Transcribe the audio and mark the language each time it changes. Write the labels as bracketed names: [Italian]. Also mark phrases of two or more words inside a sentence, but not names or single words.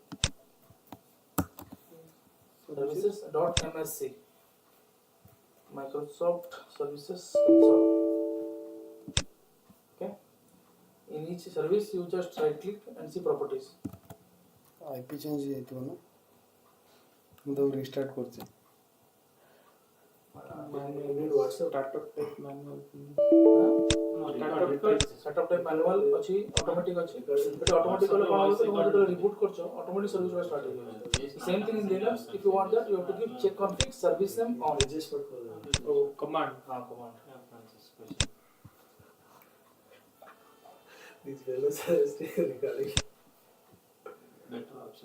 [English] Services.msc. Microsoft Services Console. Okay. In each service, you just right click and see properties. IP change [Odia] ହେଇଥିବ ନା ମୁଁ ତାକୁ ରିଷ୍ଟାର୍ଟ କରୁଛି [English] Setup type manual [Odia] ଅଛି automatic ଅଛି [English] but automatic [Odia] କଲେ କ'ଣ ହବ ତମେ ଯେତେବେଳେ reboot କରୁଛ [English] automatic service [Odia] ଗୁଡ଼ା start ହେଇଯିବ [English] same thing in Linux if you want that you have to give check config service name on Command. command These fellows are still recording. Better option.